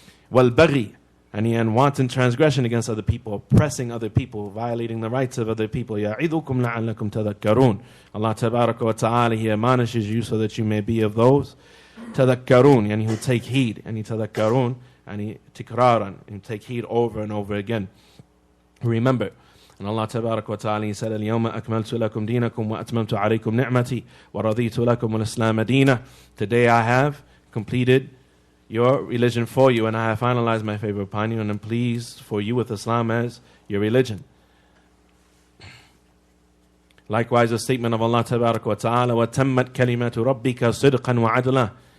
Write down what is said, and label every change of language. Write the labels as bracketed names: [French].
[English] Wal baghi, and wanton transgression against other people, oppressing other people, violating the rights of other people. [Arabic] Ya'idukum la'allakum tadhakkarun. [English] Allah Tabaraka wa Ta'ala, he admonishes you so that you may be of those tadhakkarun, who take heed, tadhakkarun, tikraran, and take heed over and over again. Remember. And Allah Tabaraka wa Ta'ala, he said, [Arabic] اليوم أكملت لكم دينكم وأتممت عليكم نعمتي ورضيت لكم الإسلام دينا. [English] Today I have completed your religion for you, and I have finalized my favor upon you, and I'm pleased for you with Islam as your religion. Likewise, the statement of Allah Tabaraka wa Ta'ala, [Arabic] وَتَمَّتْ كَلِمَةُ رَبِّكَ صِدْقًا وَعَدْلًا.